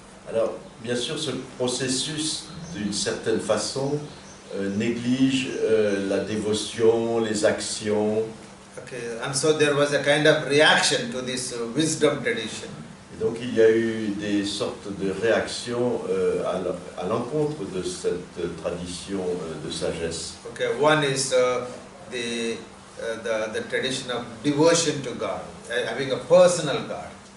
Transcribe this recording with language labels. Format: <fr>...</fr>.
<fr>Alors, bien sûr, ce processus, d'une certaine façon, néglige la dévotion, les actions.</fr> <en>Okay, and so there was a kind of reaction to this wisdom tradition.</en> <fr>Et donc, il y a eu des sortes de réactions à l'encontre de cette tradition de sagesse.</fr> <en>Okay, one is the tradition of devotion to God, having a personal God.</en>